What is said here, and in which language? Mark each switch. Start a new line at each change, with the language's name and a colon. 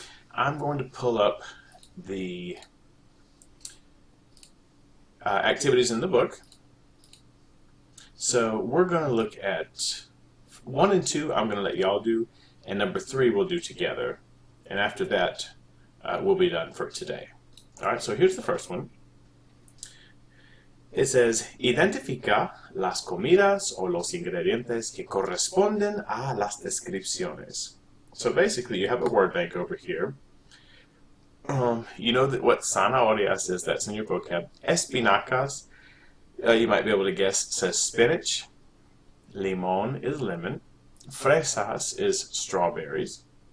English: I'm going to pull up the activities in the book. So we're going to look at 1 and 2. I'm going to let y'all do, and number 3 we'll do together. And after that, we'll be done for today. Alright, so here's the first one. It says,
Spanish: identifica las comidas o los ingredientes que corresponden a las descripciones.
English: So basically, you have a word bank over here. You know that what zanahorias is, that's in your vocab. Espinacas, you might be able to guess, says spinach. Limón is lemon. Fresas is strawberries.